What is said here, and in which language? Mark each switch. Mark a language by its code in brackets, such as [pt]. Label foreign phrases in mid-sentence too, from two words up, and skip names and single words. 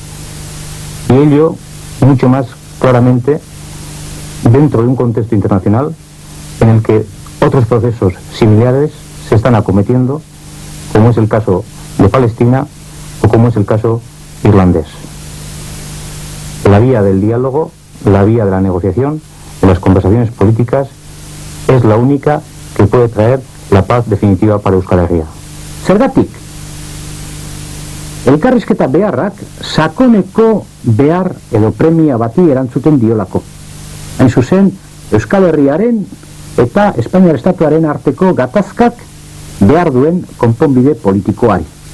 [es] Y ello mucho más claramente dentro de un contexto internacional en el que otros procesos similares se están acometiendo, como es el caso de Palestina o como es el caso irlandés. La vía del diálogo, la vía de la negociación, de las conversaciones políticas, es la única que puede traer la paz definitiva para Euskal Herria. [eu] Zergatik, elkarrizketa beharrak sakoneko behar edo premia bati erantzuten diolako. Hain zuzen, Euskal Herriaren eta Espainiar Estatuaren arteko gatazkak behar duen konponbide politikoari.